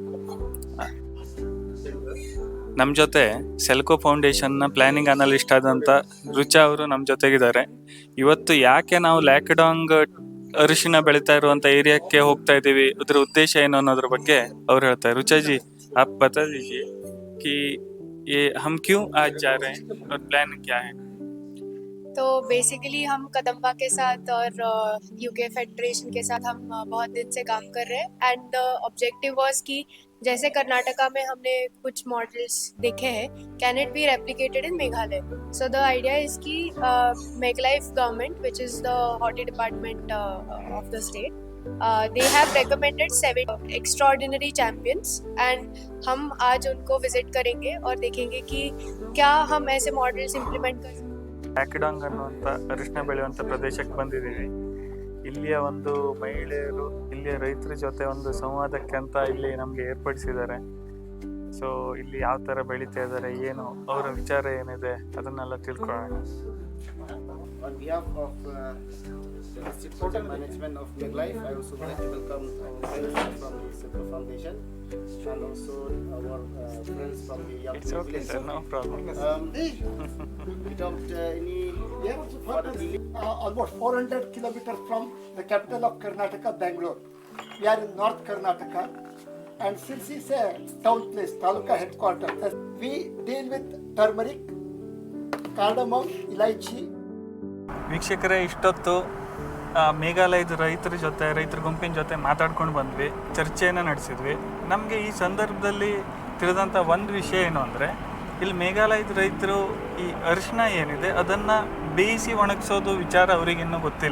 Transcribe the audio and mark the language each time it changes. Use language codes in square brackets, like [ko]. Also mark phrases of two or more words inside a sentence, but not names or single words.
[kn] ನಮ್ಮ ಜೊತೆ ಸೆಲ್ಕೋ ಫೌಂಡೇಶನ್ನ ಪ್ಲಾನಿಂಗ್ ಅನಲಿಸ್ಟ್ ಆದಂಥ ರುಚಾ ಅವರು ನಮ್ಮ ಜೊತೆಗಿದ್ದಾರೆ. ಇವತ್ತು ಯಾಕೆ ನಾವು ಲ್ಯಾಕಡಾಂಗ್ ಅರಿಶಿನ ಬೆಳೀತಾ ಇರುವಂಥ ಏರಿಯಾಕ್ಕೆ ಹೋಗ್ತಾ ಇದ್ದೀವಿ, ಅದ್ರ ಉದ್ದೇಶ ಏನು ಅನ್ನೋದ್ರ ಬಗ್ಗೆ ಅವ್ರು ಹೇಳ್ತಾರೆ. [hi] रुचाजी, आप बता दीजिए कि ये हम क्यों आज जा रहे हैं और प्लान क्या है? तो बेसिकली हम कदम्बा के साथ और यूके फेडरेशन के साथ हम बहुत दिन से काम कर रहे हैं. [en] and the objective was [hi] कि जैसे कर्नाटका में हमने कुछ मॉडल्स देखे हैं, [en] can it be replicated in Meghalaya. So the idea is कि मेघलाइफ गवर्नमेंट, which is the horti department of the state, they have recommended 7 extraordinary champions and [hi] हम आज उनको विजिट करेंगे और देखेंगे कि क्या हम ऐसे मॉडल्स इंप्लीमेंट कर सकते हैं. [kn] ಲ್ಯಾಕಡಾಂಗ್ ಅನ್ನುವಂಥ ಅರಿಶಿನ ಬೆಳೆಯುವಂಥ ಪ್ರದೇಶಕ್ಕೆ ಬಂದಿದ್ದೀವಿ. ಇಲ್ಲಿಯ ಒಂದು ಮಹಿಳೆಯರು ಇಲ್ಲಿಯ ರೈತರ ಜೊತೆ ಒಂದು ಸಂವಾದಕ್ಕೆ ಅಂತ ಇಲ್ಲಿ ನಮಗೆ ಏರ್ಪಡಿಸಿದ್ದಾರೆ. ಸೊ ಇಲ್ಲಿ ಯಾವ ಥರ ಬೆಳೀತಾ ಇದ್ದಾರೆ, ಏನು ಅವರ ವಿಚಾರ ಏನಿದೆ ಅದನ್ನೆಲ್ಲ ತಿಳ್ಕೊಳ್ಳೋಣ. [en] On behalf of District Hotel Management of Meglife, I also would like to welcome our friends from the Sipro Foundation and also our friends from the Young It's okay, sir, no problem. Without any further delay, almost 400 kilometers from the capital of Karnataka, Bangalore. We are in North Karnataka, and since it's a town place, taluka headquarters, we deal with turmeric, cardamom, ilaichi. [kn] ವೀಕ್ಷಕರೇ, ಇಷ್ಟೊತ್ತು ಮೇಘಾಲಯದ ರೈತರ ಗುಂಪಿನ ಜೊತೆ ಮಾತಾಡ್ಕೊಂಡು ಬಂದ್ವಿ, ಚರ್ಚೆಯನ್ನು ನಡೆಸಿದ್ವಿ. ನಮಗೆ ಈ ಸಂದರ್ಭದಲ್ಲಿ ತಿಳಿದಂಥ ಒಂದು ವಿಷಯ ಏನು ಅಂದರೆ, ಇಲ್ಲಿ ಮೇಘಾಲಯದ ರೈತರು ಈ ಅರಿಶಿನ ಏನಿದೆ ಅದನ್ನು ಬೇಯಿಸಿ ಒಣಗಿಸೋದು ವಿಚಾರ ಅವರಿಗಿನ್ನೂ ಗೊತ್ತಿಲ್ಲ.